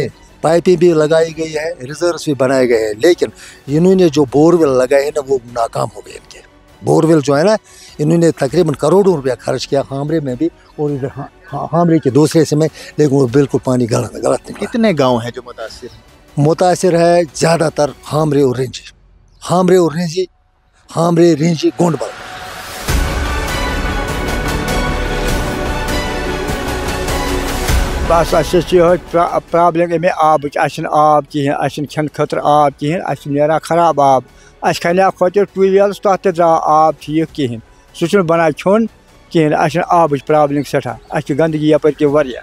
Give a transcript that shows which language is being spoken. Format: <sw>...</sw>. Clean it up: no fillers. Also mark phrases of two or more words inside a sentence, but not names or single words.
<ur>پائپیں بھی لگائی گئی ہے ریزروائرس بھی بنائے گئے ہیں لیکن انہوں نے جو بور ویل لگائے ہیں نا وہ ناکام ہو گئے ان کے بور ویل جو ہے نا انہوں نے تقریباً کروڑوں روپیہ خرچ کیا خامرے میں بھی اور خامرے کے دوسرے سے میں لیکن وہ بالکل پانی غلط نکلا کتنے گاؤں ہیں جو متاثر ہے زیادہ تر خامرے اور رینجی گونڈبل</ur> <ks>بس اَسہِ چھِ یِہوٚے پرٛابلِم اَمے آبٕچ اَسہِ چھِنہٕ آب کِہیٖنۍ اَسہِ چھِنہٕ کھٮ۪نہٕ خٲطرٕ آب کِہیٖنۍ اَسہِ چھِ نیران خراب آب اَسہِ کھَنیٛاو کھۄتہِ ٹوٗ ویلَس تَتھ تہِ درٛاو آب ٹھیٖک کِہیٖنۍ سُہ چھُنہٕ بَنان کھیوٚن کِہیٖنۍ اَسہِ چھِنہٕ آبٕچ پرٛابلِم سٮ۪ٹھاہ اَسہِ چھِ گنٛدگی یَپٲرۍ کِنۍ واریاہ</ks>